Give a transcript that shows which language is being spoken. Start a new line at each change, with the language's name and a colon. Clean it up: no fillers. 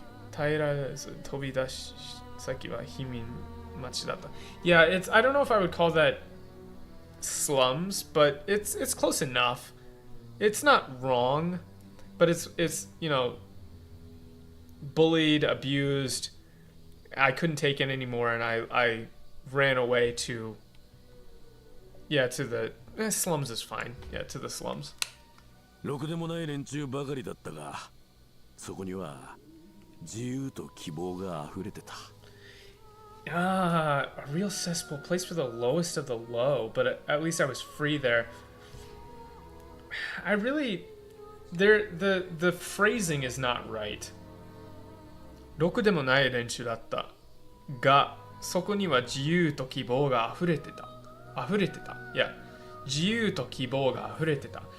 Japanese: 耐えられず飛び出し先は貧民町だった。
English: Yeah, it's, I don't know if I would call that slums, but it's close enough. It's not wrong, but it's you know, bullied, abused. I couldn't take it anymore, and I ran away to the slums is fine. Yeah, to the slums.
Japanese: ろくでもない連中ばかりだったが、そこには自由と希望が溢れてた。
English: A real cesspool, place for the lowest of the low, but at least I was free there. I really, the phrasing is not right.
Japanese: ろくでもない連中だったが、そこには自由と希望が溢れてた。 Yeah, 自由と希望が溢れてた。